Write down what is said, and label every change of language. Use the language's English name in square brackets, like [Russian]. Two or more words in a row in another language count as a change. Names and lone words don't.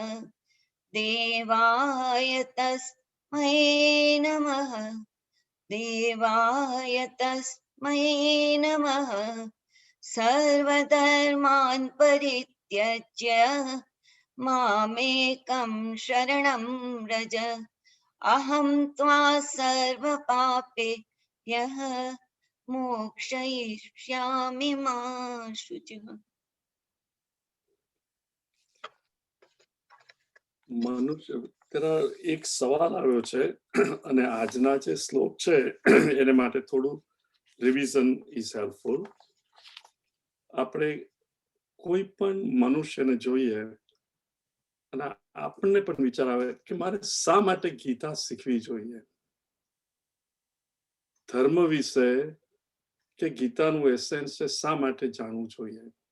[Sanskrit] देवाय तस्मै नमः देवाय तस्मै नमः सर्वधर्मान् परित्यज्य मामेकं शरणं व्रज अहं त्वा सर्वपापेभ्यः मोक्षयिष्यामि मा शुचः। [Gujarati] મનુષ્ય તેના એક સવાલ આવ્યો છે અને આજના જે શ્લોક છે એને માટે થોડું [English] revision is helpful. [Gujarati] આપણે કોઈ પણ મનુષ્યને જોઈએ અને આપણને પણ વિચાર આવે કે મારે શા માટે ગીતા શીખવી જોઈએ, ધર્મ વિશે કે ગીતાનું એસેન્સ છે શા માટે જાણવું જોઈએ.